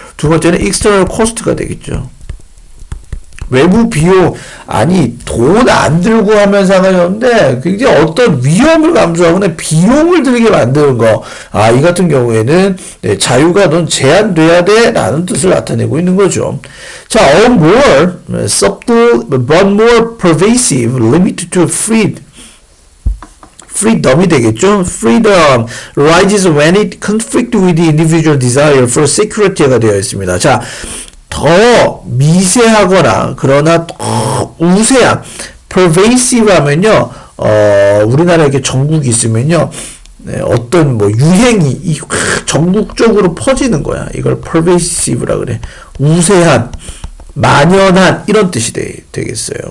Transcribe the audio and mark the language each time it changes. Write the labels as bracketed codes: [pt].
[ko] 두 번째는 external cost가 되겠죠. 외부 비용, 아니 돈 안 들고 하면 상관이 없는데 굉장히 어떤 위험을 감수하거나 비용을 들게 만드는 거, 이 같은 경우에는 자유가 넌 제한돼야 돼 라는 뜻을 나타내고 있는 거죠. 자, [en] a more subtle but more pervasive limit to freedom이 [ko] 되겠죠. [en] freedom arises when it conflicts with the individual desire for security가 [ko] 되어 있습니다. 자, 더 미세하거나 그러나 더 우세한 pervasive 하면요, 우리나라에 이렇게 전국이 있으면요, 어떤 뭐 유행이 전국적으로 퍼지는 거야. 이걸 pervasive라 그래. 우세한, 만연한 이런 뜻이 되겠어요.